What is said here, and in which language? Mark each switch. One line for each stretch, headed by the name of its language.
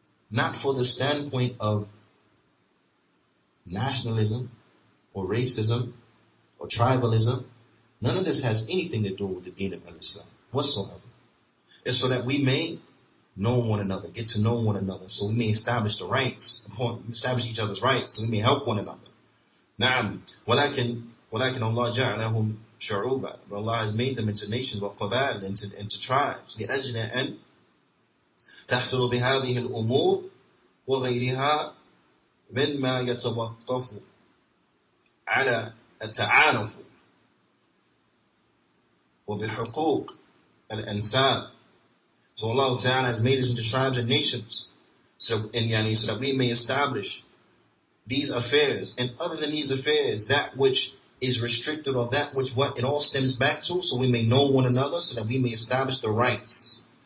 English: Not for the standpoint of nationalism or racism or tribalism. None of this has anything to do with the deen of Islam whatsoever. It's so that we may know one another, get to know one another, so we may establish the rights, establish each other's rights, so we may help one another. Now,
Arabic: ولكن Allah جعلهم شعوبا,
English: but Allah has made them into nations,
Arabic: وقبائل,
English: into tribes,
Arabic: لأجل أن تحصل بهذه الأمور وغيرها مما يتوقف على التعارف وبحقوق الأنساب.
English: So Allah Ta'ala has made us into tribes and nations, so that we may establish these affairs, and other than these affairs, that which is restricted, or that which what it all stems back to, so we may know one another, so that we may establish the rights.